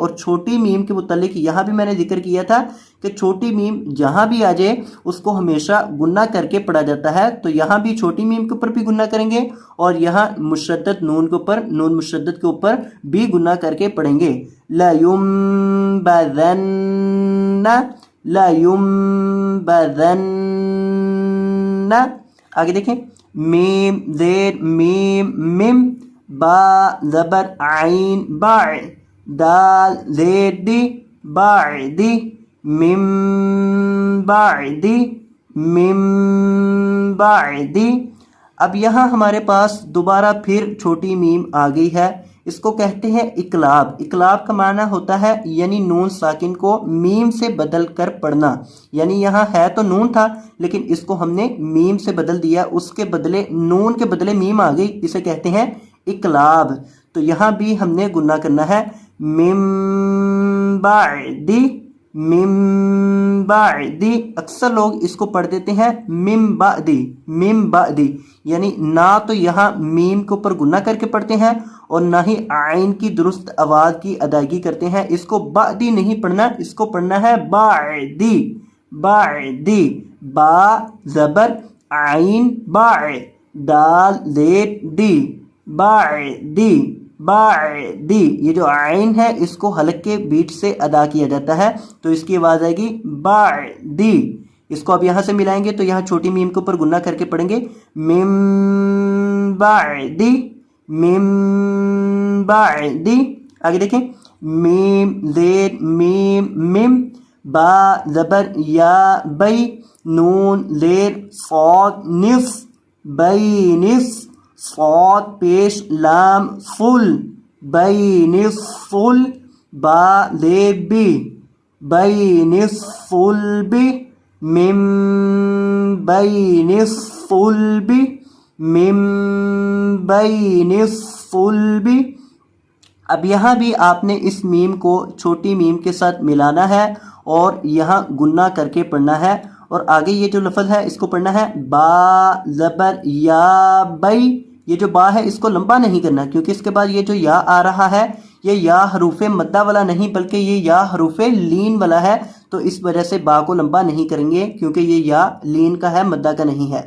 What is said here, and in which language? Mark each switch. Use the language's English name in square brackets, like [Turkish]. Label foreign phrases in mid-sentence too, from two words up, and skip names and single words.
[Urdu] اور چھوٹی میم کے متعلق یہاں بھی میں نے ذکر کیا تھا کہ چھوٹی میم جہاں بھی آ جائے اس کو ہمیشہ گنہ کر کے پڑھا جاتا ہے، تو یہاں بھی چھوٹی میم کے اوپر بھی گنہ کریں گے اور یہاں مشدد نون کے اوپر، نون مشدد کے اوپر بھی گنہ کر کے پڑھیں گے۔ [Arabic] لا ينبذن لا ينبذن۔ [Urdu] آگے دیکھیں، میم زیر میم مم، با زبر عین باع، دال زیر دی باعدی، مم باعدی مم باعدی۔ اب یہاں ہمارے پاس دوبارہ پھر چھوٹی میم آ گئی ہے، اس کو کہتے ہیں اقلاب۔ اقلاب کا معنی ہوتا ہے یعنی نون ساکن کو میم سے بدل کر پڑھنا، یعنی یہاں ہے تو نون تھا لیکن اس کو ہم نے میم سے بدل دیا، اس کے بدلے نون کے بدلے میم آ گئی، اسے کہتے ہیں اقلاب۔ تو یہاں بھی ہم نے گنہ کرنا ہے، [Arabic] من بعد من بعدی، [Urdu] اکثر لوگ اس کو پڑھ دیتے ہیں [Arabic] من بعدی، من بعدی، [Urdu] یعنی نہ تو یہاں میم کے اوپر گنہ کر کے پڑھتے ہیں اور نہ ہی عین کی درست آواز کی ادائیگی کرتے ہیں. اس کو بعدی نہیں پڑھنا، اس کو پڑھنا ہے بعدی، بعدی، با زبر عین با، دال زیر دی، بعدی، بعدی. یہ جو عین ہے اس کو حلق کے بیچ سے ادا کیا جاتا ہے تو اس کی آواز آئے گی بعدی. اس کو اب یہاں سے ملائیں گے تو یہاں چھوٹی میم کے اوپر گنہ کر کے پڑھیں گے [Arabic] من بعدی، من بعدی. [Urdu] آگے دیکھیں میم زیر میم میم، با زبر یا بئی، نون زیر صاد نصف، بئی نصف، صاد پیش لام فل، بئی نصف فل، با زیر بی، بئی نصف فل بی، [Arabic] من بین الصلب، من بین الصلب. [Urdu] اب یہاں بھی آپ نے اس میم کو چھوٹی میم کے ساتھ ملانا ہے اور یہاں گنہ کر کے پڑھنا ہے. اور آگے یہ جو لفظ ہے اس کو پڑھنا ہے با زبر یا بئی. یہ جو با ہے اس کو لمبا نہیں کرنا کیونکہ اس کے بعد یہ جو یا آ رہا ہے یہ یا حروف مدہ والا نہیں بلکہ یہ یا حروف لین والا ہے، تو اس وجہ سے با کو لمبا نہیں کریں گے کیونکہ یہ یا لین کا ہے مدہ کا نہیں ہے.